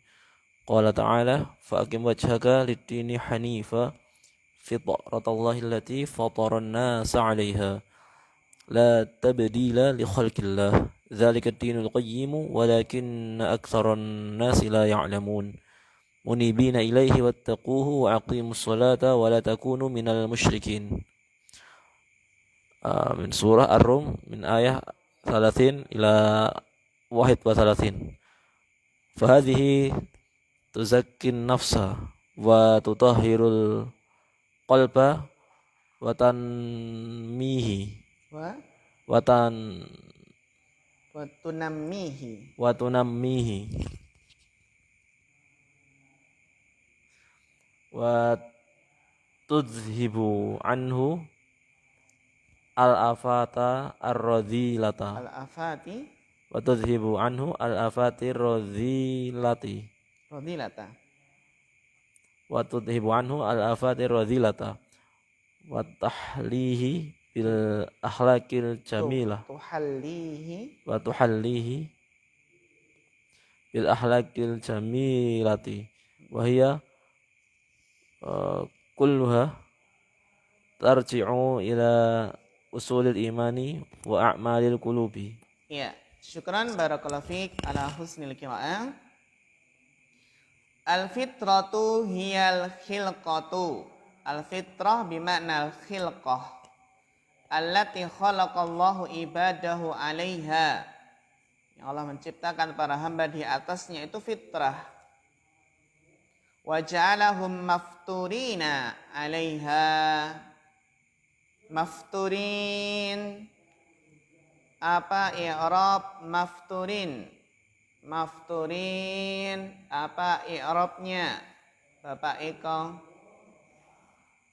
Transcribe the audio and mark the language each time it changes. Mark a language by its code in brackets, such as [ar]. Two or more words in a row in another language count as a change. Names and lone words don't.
[ar] قال تعالى فأقم وجهك للدين حنيفا فطرت الله التي فطر الناس عليها لا تبديل لخلق الله ذلك الدين القيم ولكن أكثر الناس لا يعلمون منيبين إليه واتقوه وأقيموا الصلاة ولا تكونوا من المشركين. من سورة الروم من آية 30 إلى 31. فهذه تزكي النفس وتطهر القلب وتنميه وتنميه وتذهب عنه الآفات الرذيلة وتذهب عنه الآفات الرذيلة و وتذهب عنه الآفات الرذيلة وتحليه بالأخلاق الجميلة وتحليه بالأخلاق الجميلة وهي كلها ترجع إلى أصول الإيمان وأعمال القلوب. Ya, شكرا بارك الله فيك على حسن القراءة. الفطرة هي الخلقة. الفطرة بمعنى الخلقة التي خلق الله عباده عليها. [id] Yang Allah menciptakan para hamba di atasnya itu fitrah. [ar] وجعلهم مفطورين عليها. Mafturin, [id] apa [ar] إعراب مفطورين? [id] Mafturin apa i'rabnya? Bapak Eko.